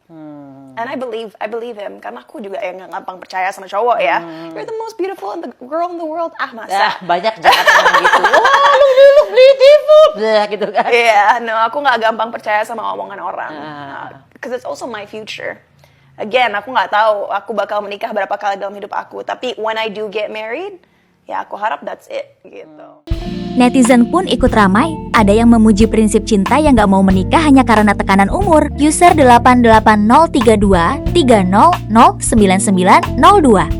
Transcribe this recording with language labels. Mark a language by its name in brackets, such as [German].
[English] And I believe him, [Indonesian] karena aku juga yang nggak gampang percaya sama cowok ya. [English] You're the most beautiful girl in the world. [Indonesian] Masa? Banyak jahat orang gitu. [English] Oh, look beautiful. [Indonesian] Gitu kan. Iya, no, aku nggak gampang percaya sama omongan orang. [English] Because it's also my future. [Indonesian] Again, aku nggak tahu aku bakal menikah berapa kali dalam hidup aku. [English] Tapi when I do get married, [Indonesian] ya aku harap [English] that's it, gitu. [Indonesian] Netizen pun ikut ramai, ada yang memuji prinsip cinta yang gak mau menikah hanya karena tekanan umur. [English] User 8803230099902.